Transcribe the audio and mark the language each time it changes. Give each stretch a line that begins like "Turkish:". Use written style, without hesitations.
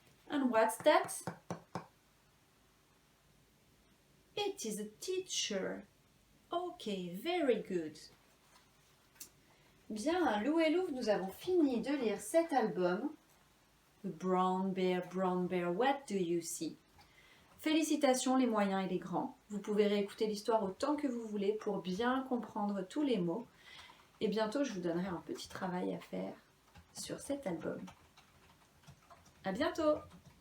English: And what's that? It is a teacher. Okay, very good.
French: Bien, Lou et Louvre, nous avons fini de lire cet album.
English: Brown Bear, what do you see?
French: Félicitations les moyens et les grands. Vous pouvez réécouter l'histoire autant que vous voulez pour bien comprendre tous les mots. Et bientôt, je vous donnerai un petit travail à faire sur cet album. À bientôt!